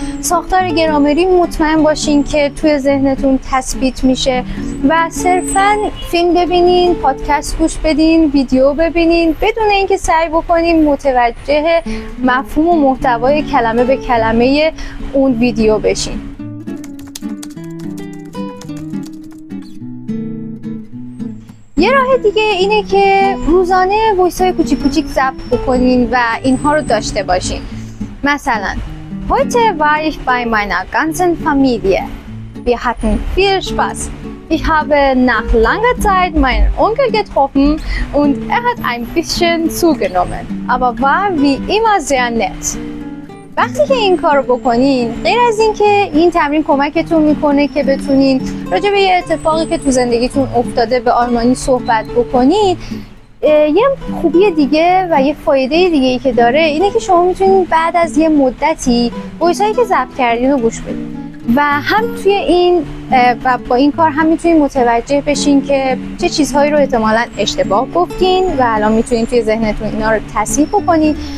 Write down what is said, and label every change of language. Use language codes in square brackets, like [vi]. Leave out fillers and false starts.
[fa] ساختار گرامری مطمئن باشین که توی ذهنتون تثبیت میشه و صرفاً فیلم ببینین، پادکست گوش بدین، ویدیو ببینین بدون اینکه سعی بکنین متوجه مفهوم و محتوای کلمه به کلمه اون ویدیو بشین. یه راه دیگه اینه که روزانه وایس‌های کوچیک کوچیک ضبط بکنین و اینها رو داشته باشین. مثلا [de] Heute war ich bei meiner ganzen Familie. Wir hatten viel Spaß. Ich habe nach langer Zeit meinen Onkel getroffen und er hat ein bisschen zugenommen, aber war wie immer sehr nett. [fa] وقتی که این کار رو بکنین، غیر از این که این تمرین کمکتون میکنه که بتونین راجع به یه اتفاقی که تو زندگیتون افتاده به آلمانی صحبت بکنین، یه خوبی دیگه و یه فایده دیگه ای که داره اینه که شما میتونین بعد از یه مدتی وایسایی که ضبط کردین رو گوش بدین و هم توی این و با این کار هم میتونین متوجه بشین که چه چیزهایی رو احتمالاً اشتباه گفتین و الان میتونین توی ذهنتون اینا رو تصحیح بکنین.